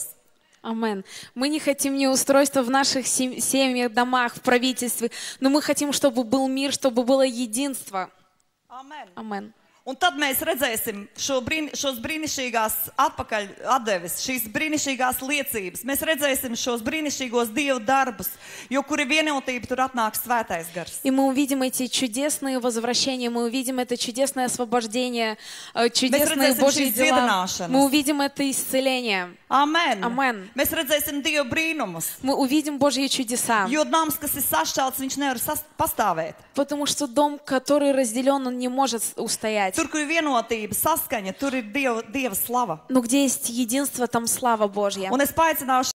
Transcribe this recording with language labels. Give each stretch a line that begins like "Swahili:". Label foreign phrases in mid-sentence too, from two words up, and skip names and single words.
Russian: Амен. Мы не хотим неустройства в наших семьях, домах, в правительстве, но мы хотим, чтобы был мир, чтобы было единство.
Latvian: Amen.
Russian: Амен.
Latvian: Un tad mēs redzēsim šos brīnišķīgās atpakaļ atdeves, šīs brīnišķīgās liecības. Mēs redzēsim šos brīnišķīgos Dieva darbus, jo kur ir vienotība, tur atnāk svētais gars.
Russian: И мы увидим эти чудесные возвращения, мы увидим это чудесное освобождение, чудесные Божьи дела. Мы увидим это исцеление.
Latvian: Amen. Amen. Mēs redzēsim Dieva brīnumus.
Russian: Мы увидим Божьи чудеса.
Latvian: Jo nams, kas ir sašķelts, viņš nevar pastāvēt.
Russian: Потому что дом, который разделен, он не может устоять.
Latvian: Tur, kur ir vienotība, saskaņa, tur ir Dieva slava.
Russian: Но где есть единство, там слава Божья.
Latvian: Un es paaicināšu